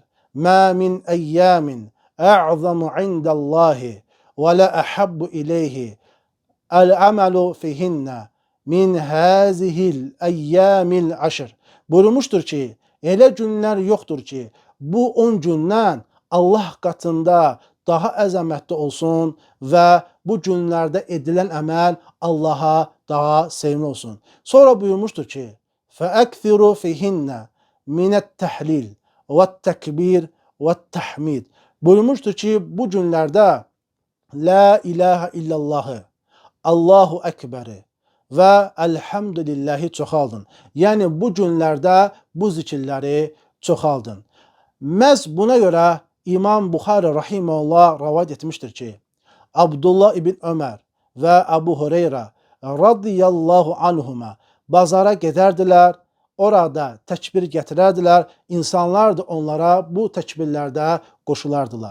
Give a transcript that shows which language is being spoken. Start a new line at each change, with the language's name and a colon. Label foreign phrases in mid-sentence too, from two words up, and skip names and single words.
Arabic: ما من أيام أعظم عند الله ولا أحب إليه العمل فيهن من هذه الأيام العشر.
Azerbaijani: Buyurmuşdur ki, elə günlər yoxdur ki, bu 10 gündən Allah qatında daha əzəmətli olsun və bu günlərdə edilən əməl Allaha daha sevimli olsun. Sonra buyurmuşdur ki,
Arabic: فَأَكْثِرُوا فِيهِنَّ مِنَ التَّحْلِيلِ وَالتَّكْبِيرِ وَالتَّحْمِيدِ.
Azerbaijani: Buyurmuşdur ki, bu günlərdə
Arabic: لا إله إلا الله, الله أكبر
Azerbaijani: və Elhamdülillahi çoxaldın. Yəni bu günlərdə bu zikirləri çoxaldın. Məhz buna görə İmam Buxari rahimehullah rivayet etmişdir ki, Abdullah ibn Ömer və Əbu Hüreyrə
Arabic: رضي الله عنهما
Azerbaijani: bazara gedərdilər, orada təkbir gətirərdilər, insanlar da onlara bu təkbirlərdə qoşulardılar.